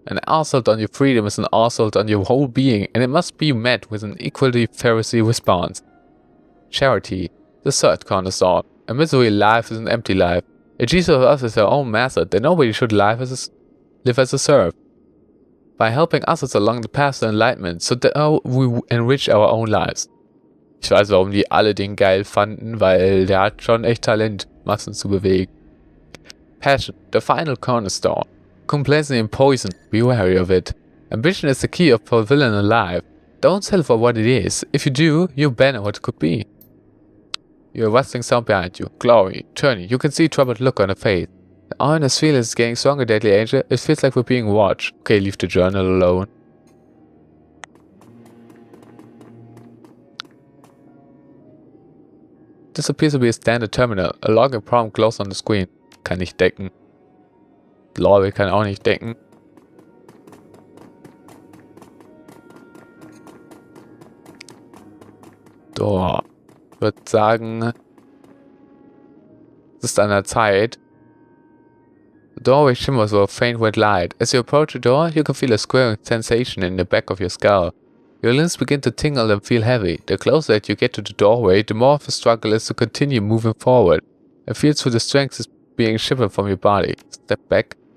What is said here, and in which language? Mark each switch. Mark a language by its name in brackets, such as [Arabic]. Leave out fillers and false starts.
[English] An assault on your freedom is an assault on your whole being, and it must be met with an equally Pharisee response. Charity, the third cornerstone. A miserly life is an empty life. If each of us is our own master, then nobody should live as a serf. by helping others along the path to enlightenment, so that we enrich our own lives. [German] Ich weiß, warum die alle den geil fanden, weil der hat schon echt Talent, Massen zu bewegen. [English] Passion, the final cornerstone. Complacency and poison, be wary of it. Ambition is the key of fulfilling a life. Don't settle for what it is. If you do, you banner what it could be. You hear a rustling sound behind you. Glory, turning, you can see a troubled look on her face. The ominous feeling is getting stronger, Deadly Angel. It feels like we're being watched. Okay, leave the journal alone. This appears to be a standard terminal. A login prompt glows on the screen. [German] Kann nicht decken. Glory kann auch nicht decken. So. Ich würde sagen, es ist an der Zeit. [English] The doorway shimmers with a faint red light. As you approach the door, you can feel a squirring sensation in the back of your skull. Your limbs begin to tingle and feel heavy. The closer that you get to the doorway, the more of a struggle is to continue moving forward. It feels through the strength is being shivered from your body. Step back.